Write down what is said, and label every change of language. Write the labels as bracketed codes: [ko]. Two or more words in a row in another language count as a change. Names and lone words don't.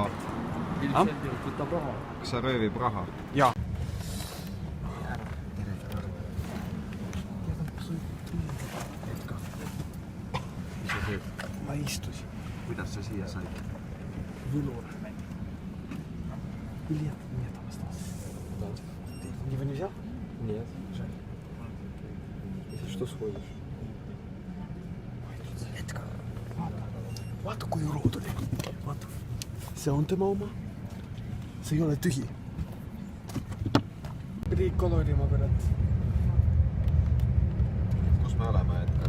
[et] Ilmselgelt võtab raha. Kas sa röövib raha? Jaa. Mis sa teed? Ma istusin. Kuidas sa siia said? Võlur. [ru] Или нет, там остался. Его нельзя? Нет. Жаль. Если что, сходишь. [et] Edgar. Vaata kui urud oli. Vaata. See on tema oma. See ei ole tühi. Pidi kolorima kurat. Kus me oleme, Edgar?